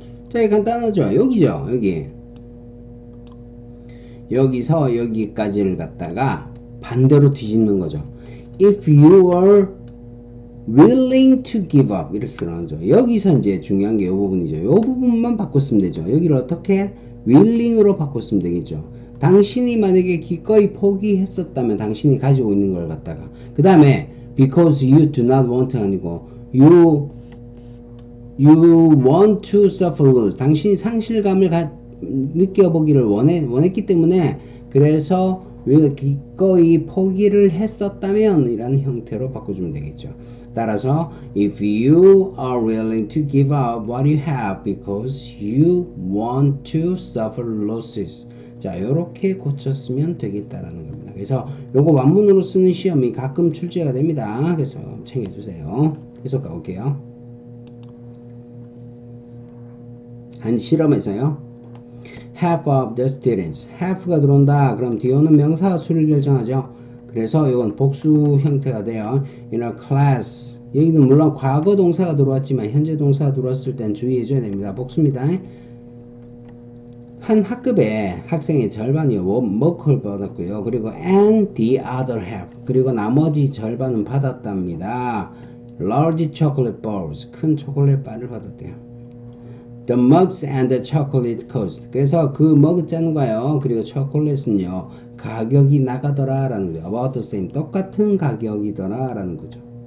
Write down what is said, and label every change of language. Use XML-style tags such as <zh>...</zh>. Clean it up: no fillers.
<ko>자, 간단하죠. 여기죠. 여기서 여기까지를 갖다가 반대로 뒤집는 거죠.</ko> <en>If you are willing to give up</en> <ko>이렇게 들어가죠. 여기서 이제 중요한 게 이 부분이죠. 이 부분만 바꿨으면 되죠. 여기를 어떻게 willing으로 바꿨으면 되겠죠. 당신이 만약에 기꺼이 포기했었다면 당신이 가지고 있는 걸 갖다가 그 다음에</ko> <en>because you do not want</en> <ko>아니고</ko> <en>you want to suffer loss.</en> <ko>당신이 상실감을 느껴보기를 원했기 때문에 그래서 기꺼이 포기를 했었다면 이라는 형태로 바꿔주면 되겠죠. 따라서</ko> <en>if you are willing to give up what you have because you want to suffer losses.</en> <ko>자, 요렇게 고쳤으면 되겠다라는 겁니다. 그래서 요거 완문으로 쓰는 시험이 가끔 출제가 됩니다. 그래서 챙겨주세요. 해석 가볼게요. 한 실험에서요.</ko> <en>half of the students.</en> <ko>half가 들어온다. 그럼 뒤에 오는 명사가 수를 결정하죠. 그래서 이건 복수 형태가 돼요.</ko> <en>in a class.</en> <ko>여기는 물론 과거 동사가 들어왔지만 현재 동사가 들어왔을 땐 주의해줘야 됩니다. 복수입니다. 한 학급에 학생의 절반이 워크를 받았고요. 그리고</ko> <en>and the other half.</en> <ko>그리고 나머지 절반은 받았답니다.</ko> <en>large chocolate balls.</en> <ko>큰 초콜릿 바를 받았대요.</ko> <en>The mugs and the chocolate cost.</en> <ko>그래서 그 머그잔과요. 그리고 초콜릿은요. 가격이 나가더라 라는 거죠.</ko> <en>about the same,</en> <ko>똑같은 가격이더라 라는 거죠.</ko>